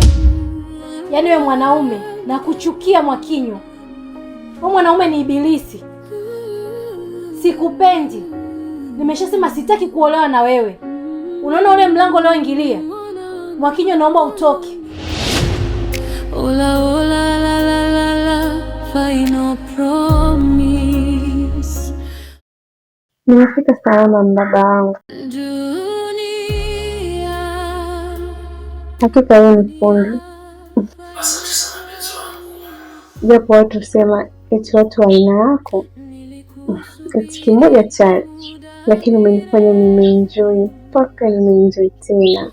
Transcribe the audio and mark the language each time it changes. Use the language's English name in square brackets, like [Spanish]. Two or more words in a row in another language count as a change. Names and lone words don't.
[Swahili] Yaani wewe mwanaume nakuchukia Mwakinyo. Wewe mwanaume ni ibilisi. Sikupendi. Nimeshasema sitaki kuolewa na wewe. Unaona ule mlango leo ingilia? Mwakinyo, naomba utoke. Ola ola la la la la [English] final promise. [Swahili] Nimefika salama mbaba wangu. Hakika yeye ni fundi. Asante sana mpenzi wangu. Japo watu sema eti watu wa aina yako eti kimoja cha, lakini umenifanya nimeenjoy mpaka nimeenjoy tena.